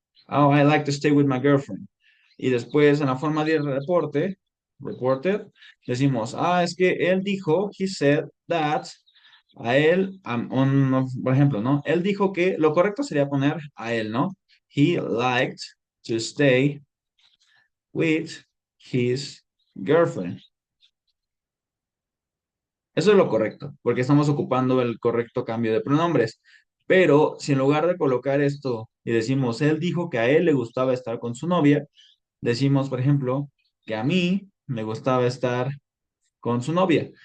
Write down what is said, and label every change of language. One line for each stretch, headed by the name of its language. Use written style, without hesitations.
English: I like to stay with my girlfriend.
Spanish: Y después en la forma de reported, decimos, es que él dijo,
English: he said that,
Spanish: a él, por ejemplo, ¿no? Él dijo que lo correcto sería poner a él, ¿no?
English: He liked to stay with his girlfriend.
Spanish: Eso es lo correcto, porque estamos ocupando el correcto cambio de pronombres. Pero si en lugar de colocar esto y decimos, él dijo que a él le gustaba estar con su novia, decimos, por ejemplo, que a mí me gustaba estar con su novia.